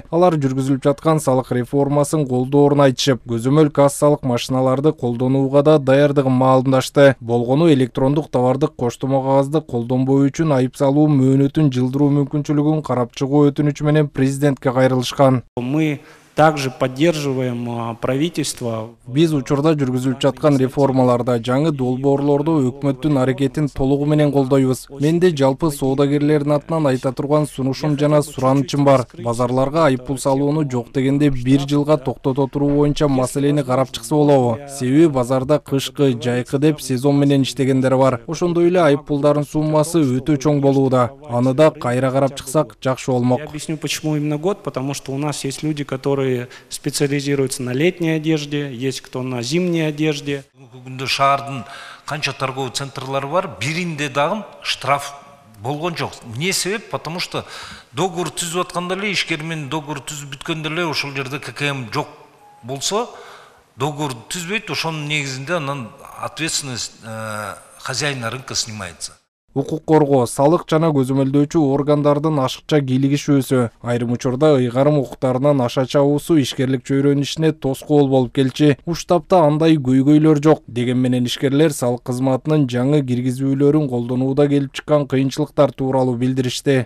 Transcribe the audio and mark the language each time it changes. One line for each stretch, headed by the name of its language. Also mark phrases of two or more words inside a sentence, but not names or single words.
Kyrgyz: Алар жүргүзүлүп жаткан салык реформасын колдоорун айтышып, көзөмөл кассалык машиналарды колдонууга да даярдыгын маалымдашты. Болгону электрондук товардык коштомо кагазды колдонбоо үчүн айып салуу мөөнөтүн жылдыруу мүмкүнчүлүгүн карап чыгуу өтүнүчү менен президентке кайрылышкан.
Russian: Мы также поддерживаем правительство.
Kyrgyz: Биз учурда жүргүзүлүп жаткан реформаларда жаңы долбоорлорду өкмөттүн аракетин толугу менен колдойбуз. Менде жалпы соодагерлердин атынан айта турган сунушум жана суранычым бар. Базарларга айыппул салууну жок дегенде 1 жылга токтото туруу боюнча маселени карап чыкса болобу? Себеби базарда кышкы, жайкы деп сезон менен иштегендер бар. Ошондой эле айыппулдардын суммасы өтө чоң болууда. Аны да кайра карап чыксак жакшы болмок.
Russian: Я объясню, почему именно год, потому что у нас есть люди, которые специализируются на летней одежде, есть кто на зимней одежде.
Kyrgyz: Бүгүндө шаардын канча торговый центрлары бар, биринде дагы штраф болгон жок. Эмне себеп?
Russian: Потому что
Kyrgyz: договор түзүп атканда эле ишкер менен договор түзүп бүткөндө эле ошол жерде ККМ жок болсо, договор түзбөйт, ошонун негизинде анан
Russian: ответственность хозяина рынка снимается.
Kyrgyz: Укук коргоо, салык жана көзөмөлдөөчү органдардын ашыкча кийлигишүүсү, айрым учурда ыйгарым укуктарынан аша чабуусу ишкерлик чөйрөнүшүнө тоскоол болуп келчи. Уштапта андай көйгөйлөр жок деген менен ишкерлер салык кызматынын жаңы киргизүүлөрүн колдонууда келип чыккан кыйынчылыктар тууралуу билдиришти.